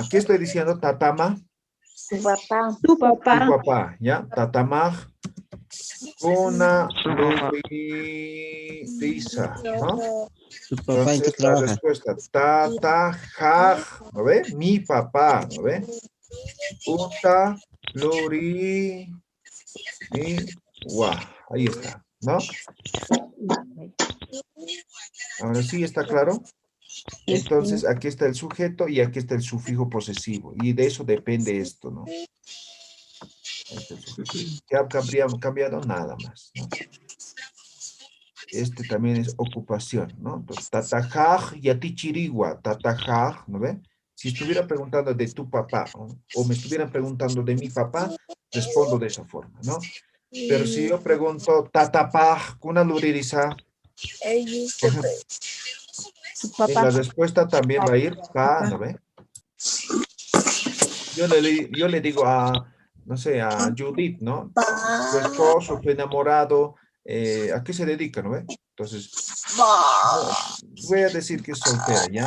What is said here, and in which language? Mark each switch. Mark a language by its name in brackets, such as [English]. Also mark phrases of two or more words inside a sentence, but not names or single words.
[Spanish] ¿Qué estoy diciendo? Tatama. Tu papá. Tu papá, ¿ya? Tatamaj. [Aymara] Una luririza, [Spanish] ¿no? ¿Tu papá en qué Entonces, la trabaja? respuesta, tatajaj, ¿no ve? Mi papá, ¿no ve? [Aymara] Uta luri wa. [Spanish] Ahí está, ¿no? Ahora sí, ¿está claro? Entonces, aquí está el sujeto y aquí está el sufijo posesivo. Y de eso depende esto, ¿no? ¿Qué habríamos cambiado? Nada más, ¿no? Este también es ocupación, ¿no? Entonces, [Aymara] tatajaj yatichiriwa, tatajaj, [Spanish] ¿no ve? Si estuviera preguntando de tu papá o me estuvieran preguntando de mi papá, respondo de esa forma, ¿no? Pero si yo pregunto [Aymara] tatapaj, kuna luririza, [Spanish] por ejemplo, en la respuesta también va a ir pa, ¿no ve? Yo le digo a, no sé, a Judith, ¿no? Su esposo, su enamorado, ¿a qué se dedica, no ve? Entonces, voy a decir que es soltera, ¿ya?